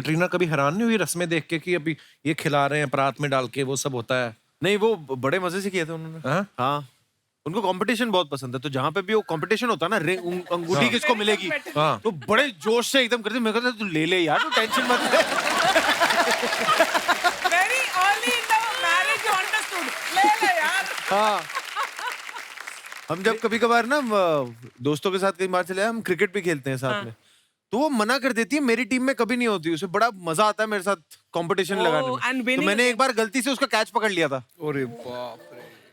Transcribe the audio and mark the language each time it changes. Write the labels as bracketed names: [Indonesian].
[Hindi] कटरीना कभी हैरान नहीं हुई रस्में देख के कि अभी ये खिला रहे हैं परात में डाल के, वो सब होता है? नहीं वो बड़े मजे से किया था उन्होंने। हाँ? हाँ उनको कंपटीशन बहुत पसंद है, तो जहाँ पे भी वो कंपीटिशन होता है ना, अंगूठी किसको मिलेगी, हाँ। तो बड़े जोश से एकदम करते, मैं कहता तू ले ले यार, तू टेंशन मत ले। [English] Very early in the marriage you understood. [Hindi] ले यार। हाँ हम जब कभी कभार ना दोस्तों के साथ कई बार चले, हम क्रिकेट भी खेलते हैं साथ में, तो वो मना कर देती है, मेरी टीम में कभी नहीं होती, उसे बड़ा मजा आता है मेरे साथ कंपटीशन लगाने [English] and [Hindi] में। तो [English] winning- [Hindi] मैंने एक बार गलती से उसका कैच पकड़ लिया था। अरे बाप रे।